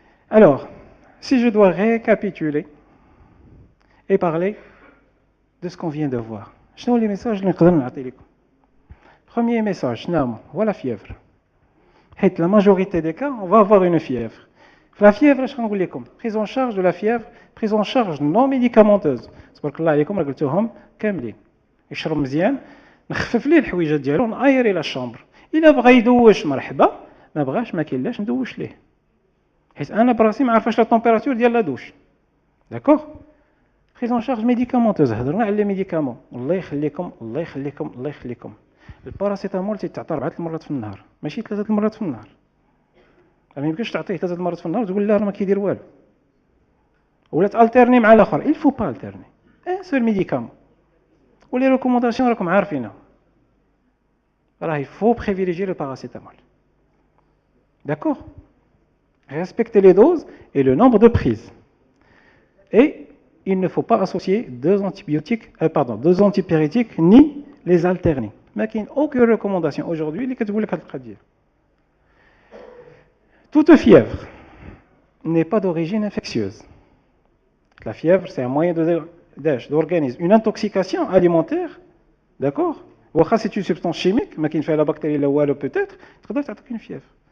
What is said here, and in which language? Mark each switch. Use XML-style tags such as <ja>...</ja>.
<fr>Alors, si je dois récapituler et parler de ce qu'on vient de voir, quels sont les messages que je vais vous donner? Premier message, la fièvre. La majorité des cas, on va avoir une fièvre. La fièvre, je vais vous dire, prise en charge de la fièvre, prise en charge non médicamenteuse. C'est pour que là, comme je vous l'ai dit,</fr> <ar>كاملين يشرب مزيان، نخفف ليه الحويجات ديالو، نايري لا الشامبر. الا بغى يدوش مرحبا، ما بغاش ما كاينلاش ندوش ليه، حيت انا براسي ما عارفاش لا طومبيراتور ديال لا دوش. داكوغ.</ar> <fr>prise en charge médicamenteuse.</fr> <ar>هضرنا على لي ميديكامون. الله يخليكم الله يخليكم الله يخليكم. الباراسيتامول تيتعطى 4 المرات في النهار، ماشي 3 المرات في النهار. ما يمكنش تعطيه 3 المرات في النهار وتقول لا راه ما كيدير والو، ولا تالتيرني مع الاخر.</ar> <fr>il faut pas alterner un seul médicament.</fr> <ar>ولي ريكومونداسيون راكم عارفينها، راه</ar> <fr>il faut privilégier le paracétamol. D'accord? Respecter les doses et le nombre de prises. Et il ne faut pas associer deux antipyrétiques ni les alterner.</fr> <ar>ما كاين</ar> <fr>aucune recommandation aujourd'hui</fr> <ar>اللي كتقول لك هذه القضيه.</ar> <fr>Toute fièvre n'est pas d'origine infectieuse. La fièvre, c'est un moyen d'organisme. Une intoxication alimentaire, d'accord? Ou c'est une substance chimique, mais qui ne fait la bactérie là ou peut-être, tu dois avoir une fièvre.</fr>